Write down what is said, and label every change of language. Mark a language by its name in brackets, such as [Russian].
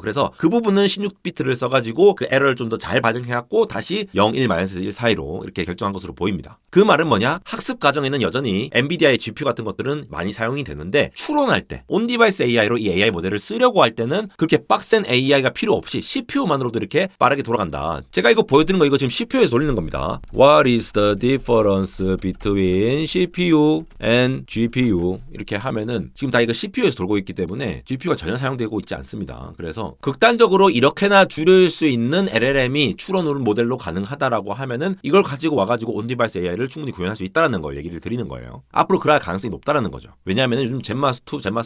[Korean] 그래서 그 부분은 16비트를 써가지고 그 에러를 좀 더 잘 반영해갖고 다시 0, 1, 마이너스 1 사이로 이렇게 결정한 것으로 보입니다. 그 말은 뭐냐? 학습 과정에는 여전히 엔비디아의 GPU 같은 것들은 많이 사용이 되는데, 추론할 때 온디바이스 AI로 이 AI 모델을 쓰려고 할 때는 그렇게 빡센 AI가 필요 없이 CPU만으로도 이렇게 빠르게 돌아간다. 제가 이거 보여드리는 거 이거 지금 CPU에서 돌리는 겁니다. [English] What is the difference between CPU and GPU? [Korean] 이렇게 하면은 지금 다 이거 CPU에서 돌고 있기 때문에 GPU가 전혀 사용되고 있지 않습니다. 그래서 극단적으로 이렇게나 줄일 수 있는 LLM이 추론 모델로 가능하다라고 하면은 이걸 가지고 와가지고 온디바이스 AI를 충분히 구현할 수 있다는 걸 얘기를 드리는 거예요. 앞으로 그럴 가능성이 높다라는 거죠. 왜냐하면 요즘 젠마스 2, 젠마스